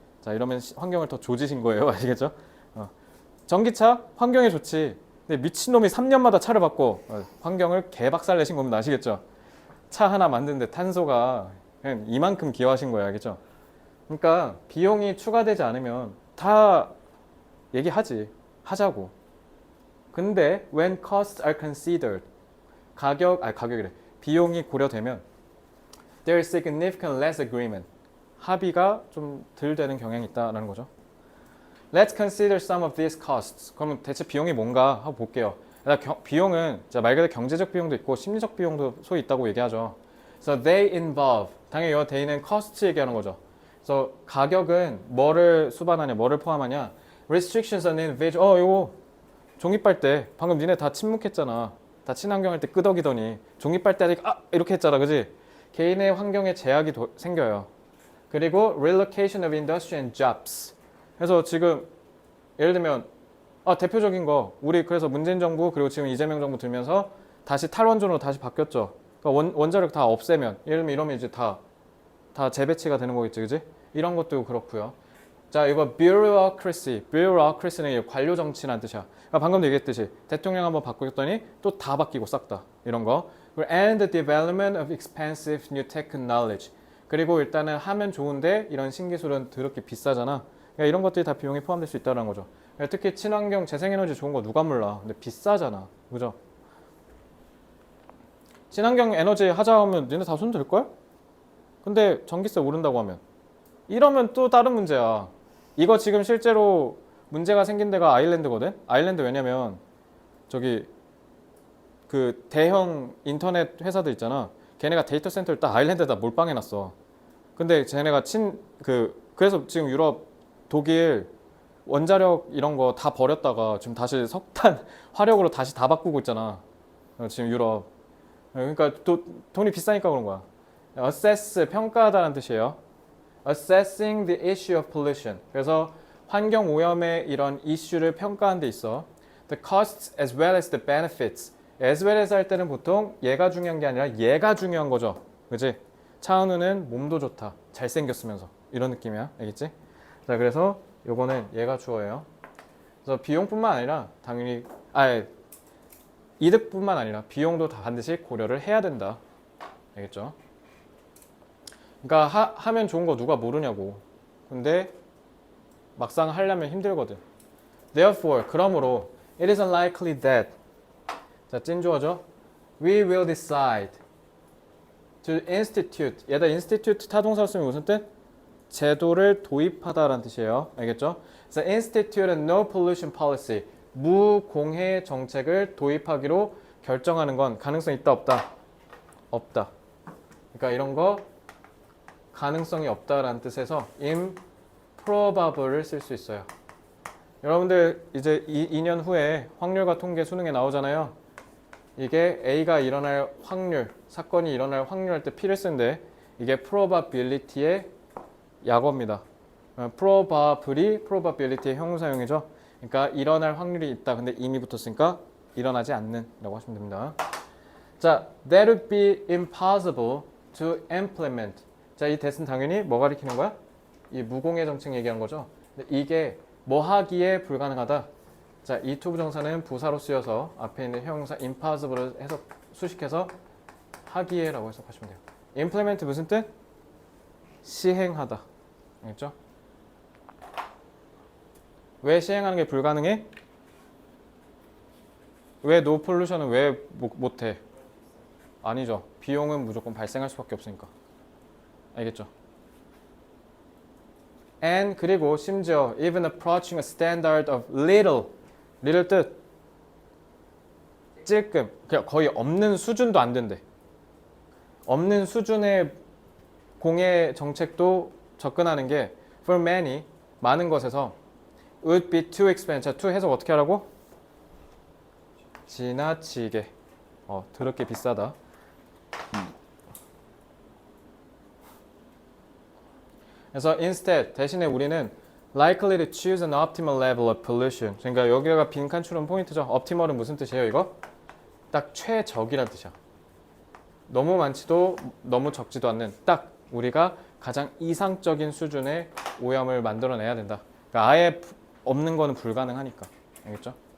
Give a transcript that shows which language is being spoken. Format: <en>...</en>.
<ko>자, 이러면 환경을 더 조지신 거예요, 아시겠죠? 전기차 환경에 좋지. 근데 미친놈이 3년마다 차를 바꿔. 환경을 개박살 내신 겁니다, 아시겠죠? 차 하나 만드는데 탄소가 그냥 이만큼 기여하신 거예요, 알겠죠? 그러니까 비용이 추가되지 않으면 다 얘기하지, 하자고. 근데</ko> <en>when costs are considered</en> <ko>가격이래. 비용이 고려되면</ko> <en>there is significant less agreement.</en> <ko>합의가 좀 덜 되는 경향이 있다라는 거죠.</ko> <en>Let's consider some of these costs.</en> <ko>그러면 대체 비용이 뭔가 하고 볼게요. 비용은 말 그대로 경제적 비용도 있고 심리적 비용도 소위 있다고 얘기하죠.</ko> <en>So they involve.</en> <ko>당연히 이 they는 cost 얘기하는 거죠. 그래서 가격은 뭐를 수반하냐, 뭐를 포함하냐.</ko> <en>Restrictions on individual.</en> <ko>이거 종이빨대. 방금 니네 다 침묵했잖아. 다 친환경 할 때 끄덕이더니 종이빨대 하니까 이렇게 했잖아, 그지? 개인의 환경에 제약이 생겨요. 그리고</ko> <en>relocation of industry and jobs.</en> <ko>그래서 지금 예를 들면 대표적인 거 우리 그래서 문재인 정부 그리고 지금 이재명 정부 들면서 다시 탈원전으로 다시 바뀌었죠. 그러니까 원자력 다 없애면 예를 들면 이러면 이제 다 재배치가 되는 거겠지, 그지? 이런 것도 그렇고요. 자, 이거 bureaucracy는 관료 정치라는 뜻이야. 그러니까 방금도 얘기했듯이 대통령 한번 바꾸었더니 또 다 바뀌고 싹 다 이런 거.</ko> <en>And the development of expensive new technology.</en> <ko>그리고 일단은 하면 좋은데 이런 신기술은 더럽게 비싸잖아. 그러니까 이런 것들이 다 비용이 포함될 수 있다는 거죠. 그러니까 특히 친환경 재생에너지 좋은 거 누가 몰라. 근데 비싸잖아. 그죠? 친환경 에너지 하자 하면 니네 다 손 들걸? 근데 전기세 오른다고 하면 이러면 또 다른 문제야. 이거 지금 실제로 문제가 생긴 데가 아일랜드거든? 아일랜드 왜냐면 저기 그 대형 인터넷 회사들 있잖아. 걔네가 데이터 센터를 딱 아일랜드에다 몰빵해놨어. 근데 쟤네가 그래서 지금 유럽, 독일 원자력 이런 거 다 버렸다가 지금 다시 석탄, 화력으로 다시 다 바꾸고 있잖아. 지금 유럽. 그러니까 돈이 비싸니까 그런 거야. assess, 평가하다라는 뜻이에요.</ko> <en>assessing the issue of pollution.</en> <ko>그래서 환경 오염의 이런 이슈를 평가하는 데 있어.</ko> <en>the costs as well as the benefits.</en> <ko>as well as 할 때는 보통 얘가 중요한 게 아니라 얘가 중요한 거죠. 그지? 차은우는 몸도 좋다. 잘생겼으면서. 이런 느낌이야. 알겠지? 자, 그래서 요거는 얘가 주어예요. 그래서 비용뿐만 아니라 당연히 이득뿐만 아니라 비용도 다 반드시 고려를 해야 된다. 알겠죠? 그러니까 하면 좋은 거 누가 모르냐고. 근데 막상 하려면 힘들거든.</ko> <en>Therefore,</en> <ko>그러므로</ko> <en>it is unlikely that</en> <ko>자, 찐주어죠.</ko> <en>We will decide to institute.</en> <ko>얘다 institute 타동사로 쓰면 무슨 뜻? 제도를 도입하다라는 뜻이에요. 알겠죠? 그래서</ko> <en>institute a no pollution policy.</en> <ko>무공해 정책을 도입하기로 결정하는 건 가능성 있다 없다? 없다. 그러니까 이런 거 가능성이 없다라는 뜻에서 improbable을 쓸 수 있어요. 여러분들 이제 2년 후에 확률과 통계 수능에 나오잖아요. 이게 A가 일어날 확률, 사건이 일어날 확률 할 때 P를 쓰는데 이게 probability의 약어입니다. probability의 형용사용이죠. 그러니까 일어날 확률이 있다. 근데 이미 붙었으니까 일어나지 않는 라고 하시면 됩니다. 자,</ko> <en>that would be impossible to implement.</en> <ko>자, 이 that은 당연히 뭐 가리키는 거야? 이 무공해 정책 얘기하는 거죠. 근데 이게 뭐 하기에 불가능하다. 자, 이 투부정사는 부사로 쓰여서 앞에 있는 형용사 impossible을 수식해서 하기에라고 해석하시면 돼요. implement 무슨 뜻? 시행하다. 알겠죠? 왜 시행하는 게 불가능해? 왜 no pollution은 왜 못해? 아니죠. 비용은 무조건 발생할 수밖에 없으니까. 알겠죠?</ko> <en>and</en> <ko>그리고 심지어</ko> <en>even approaching a standard of little</en> <ko>뜻 찔끔 그냥 거의 없는 수준도 안 된대. 없는 수준의 공해 정책도 접근하는 게</ko> <en>for many</en> <ko>많은 것에서</ko> <en>would be too expensive.</en> <ko>자, too 해석 어떻게 하라고? 지나치게 더럽게 비싸다. 그래서</ko> <en>instead</en> <ko>대신에 우리는</ko> <en>likely to choose an optimal level of pollution.</en> <ko>그러니까 여기가 빈칸 추론 포인트죠. optimal은 무슨 뜻이에요? 이거 딱 최적이란 뜻이야. 너무 많지도 너무 적지도 않는 딱 우리가 가장 이상적인 수준의 오염을 만들어내야 된다. 그러니까 아예 없는 거는 불가능하니까. 알겠죠?</ko>